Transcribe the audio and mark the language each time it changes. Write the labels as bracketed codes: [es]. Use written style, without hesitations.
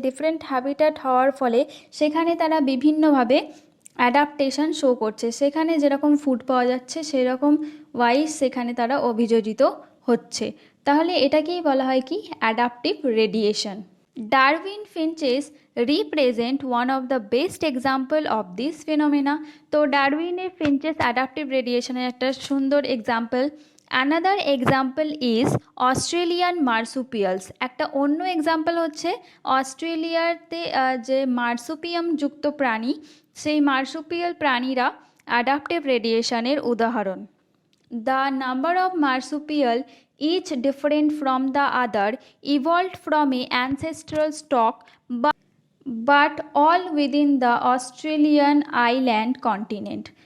[bn] Different habitat হওয়ার ফলে সেখানে তারা বিভিন্নভাবে অ্যাডাপ্টেশন শো করছে। সেখানে যেরকম ফুড পাওয়া যাচ্ছে সেরকম ওয়াইজ সেখানে তারা অভিযোজিত হচ্ছে। তাহলে এটাকেই বলা হয় কি? Adaptive radiation. [en] Darwin finches represent one of the best example of this phenomena। [bn] তো ডারউইনের ফিঞ্চেস অ্যাডাপটিভ রেডিয়েশনের একটা সুন্দর example. [en] Another example is Australian marsupials. [bn] একটা অন্য এক্সাম্পল হচ্ছে অস্ট্রেলিয়াতে যে মার্সুপিয়াম যুক্ত প্রাণী, সেই মার্সুপিয়াল প্রাণীরা অ্যাডাপটিভ রেডিয়েশনের উদাহরণ। [en] The number of marsupial, each different from the other, evolved from a ancestral stock, but all within the Australian island continent.